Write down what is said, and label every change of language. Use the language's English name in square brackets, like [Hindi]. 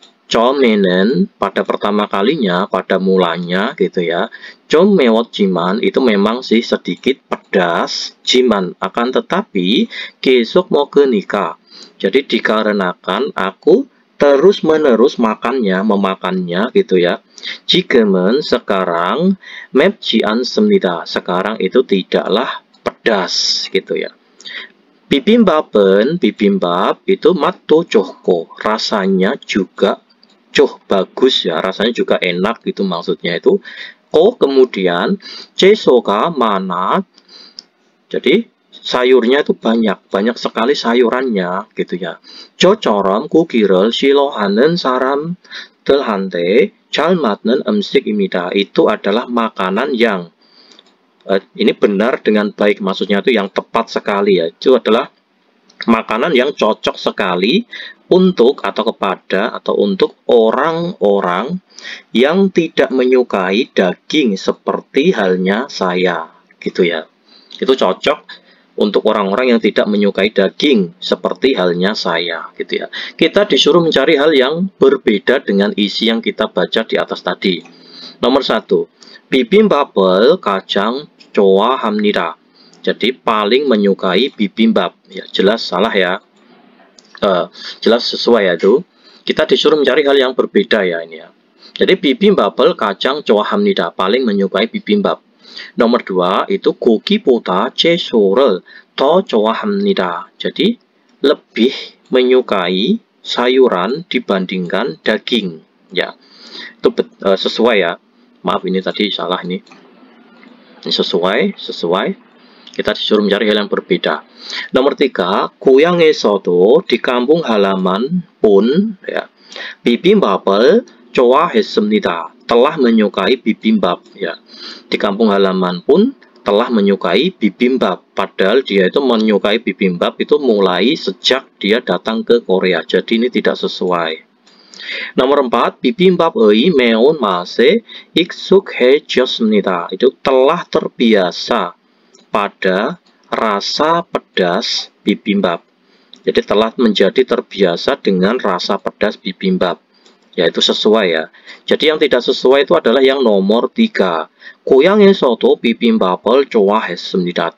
[Korean] 처음에는, [Indonesian] pada pertama kalinya, pada mulanya gitu ya, [Korean] 좀 매웠지만, [Indonesian] itu memang sih sedikit pedas, jiman, akan tetapi [Korean] 계속 먹으니까, [Indonesian] jadi dikarenakan aku terus-menerus memakannya gitu ya. [Korean] 지금은, sekarang, 맵지 않습니다. [Indonesian] Sekarang itu tidaklah pedas gitu ya. bibimbap itu [Korean] 맛도 좋고, [Indonesian] rasanya juga bagus ya, rasanya juga enak gitu maksudnya itu. Kemudian [Korean] 채소가 많아, [Indonesian] jadi sayurnya itu banyak sekali sayurannya gitu ya. [Korean] 저처럼 고기를 싫어하는 사람들한테 잘 맞는 음식입니다. [Indonesian] Itu adalah makanan yang ini benar dengan baik, maksudnya itu yang tepat sekali ya. Itu adalah makanan yang cocok sekali untuk atau kepada atau untuk orang-orang yang tidak menyukai daging seperti halnya saya gitu ya. Itu cocok untuk orang-orang yang tidak menyukai daging seperti halnya saya gitu ya. Kita disuruh mencari hal yang berbeda dengan isi yang kita baca di atas tadi. Nomor 1, [Korean] bibimbap을 가장 좋아합니다. [Indonesian] Jadi paling menyukai bibimbap. Ya, jelas salah ya. jelas sesuai ya itu. Kita disuruh mencari hal yang berbeda ya ini ya. [Korean] Jadi bibimbap을 가장 좋아합니다. [Indonesian] paling menyukai bibimbap. Nomor 2 itu [Korean] 고기보다 채소를 더 좋아합니다. [Indonesian] Jadi lebih menyukai sayuran dibandingkan daging ya. Itu sesuai ya. Maaf ini tadi salah ini. Ini sesuai. Kita disuruh mencari hal yang berbeda. Nomor 3, [Korean] 고향에서도 [Indonesian] di kampung halaman pun ya. [Korean] 비빔밥을 좋아했습니다. [Indonesian] Telah menyukai bibimbap ya. Di kampung halaman pun telah menyukai bibimbap. Padahal dia itu menyukai bibimbap itu mulai sejak dia datang ke Korea. Jadi ini tidak sesuai. [Korean] Nomor 4, bibimbap의 매운 맛에 익숙해졌습니다. [Indonesian] Itu telah terbiasa pada rasa pedas bibimbap. Jadi telah menjadi terbiasa dengan rasa pedas bibimbap. Yaitu sesuai ya. Jadi yang tidak sesuai itu adalah yang nomor 3. [Korean] 고향에서도 비빔밥을 좋아했습니다.